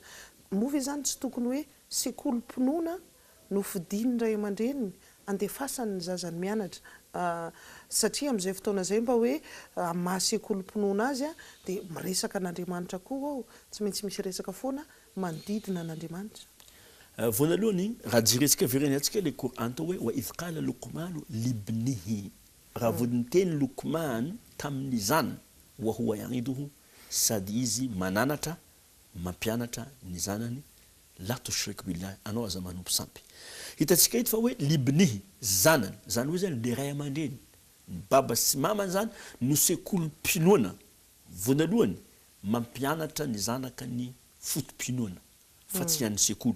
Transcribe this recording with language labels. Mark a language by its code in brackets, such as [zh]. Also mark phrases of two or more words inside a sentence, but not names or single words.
[mg] Move zany tsy tokony hoe sekolim-pinoana no fidiny ray aman-dreniny andefasany ny zazany mianatra. Satria amin'izay fotoana izay mba hoe maha-sekolim-pinoana azy dia miresaka an'Andriamanitra koa ao, tsy maintsy misy resaka foana manodidina an'Andriamanitra. Voanalohany raha jeretsika vereny antsika le Coran tao hoe [ar] وإذ قال لقمان لابنه, [mg] raha vodiny teny Luqman tamin'ny zanany [ar] وهو يعظه, [mg] sady izy mananatra mampianatra ny zanany [ar] لا تشرك بالله, [mg] anao aza manompo sampy. Hitatsika ito fa hoe libnihi zanany, zany hoe zany le ray aman-dreny ny baba sy mamany zany no sekolim-pinoana voanalohany mampianatra ny zanaka ny fotom-pinoana fa tsy hany sekoly.